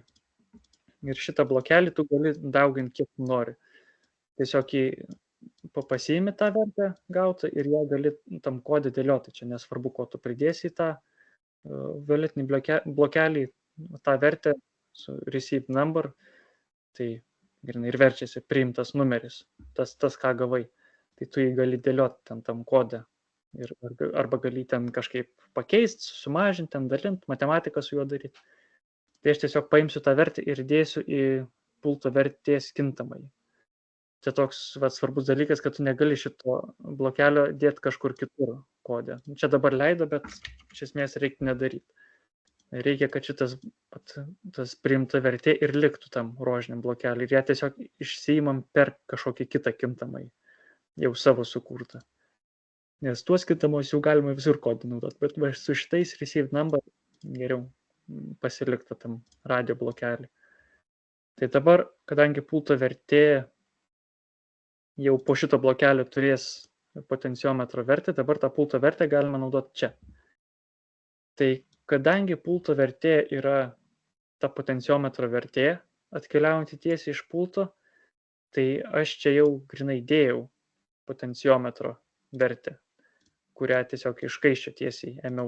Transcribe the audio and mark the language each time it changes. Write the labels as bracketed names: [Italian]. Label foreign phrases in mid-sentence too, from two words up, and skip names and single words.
[Lithuanian] Ir šitą blokelį tu gali dauginti kiek nori. Tiesiog pasiimi tą vertę gautą ir ją gali tam kodė dėlioti. Čia nesvarbu, ko tu pridėsi į tą violetinį blokelį, tą vertę su [English] receive number, [Lithuanian] tai ir verčiasi priimtas numeris, tas ką gavai. Tai tu jį gali dėlioti tam kodė. Arba gali ten kažkaip pakeisti, sumažinti, ten dalinti, matematiką su juo daryti. Tai aš tiesiog paimsiu tą vertę ir dėsiu į pulto vertės kintamąjį. Tai toks svarbus dalykas, kad tu negali šito blokelio dėti kažkur kitur kodė. Čia dabar leido, bet iš esmės reikia nedaryti. Reikia, kad tas priimta vertė ir liktų tam rožiniam blokelį. Ir ją tiesiog išsiimam per kažkokį kitą kintamąjį, jau savo sukurtą. Nes tuos kintamus jau galima visur kodį naudoti, bet su šitais [English] receive number [Lithuanian] geriau pasilikta tam radio blokelį. Tai dabar, kadangi pulto vertė jau po šito blokelio turės potenciometro vertę, dabar tą pulto vertę galima naudoti čia. Tai kadangi pulto vertė yra ta potenciometro vertė, atkeliaujanti tiesiai iš pulto, tai aš čia jau grinai dėjau potenciometro vertę, kurią tiesiog iš kaiščio tiesiai ėmiau.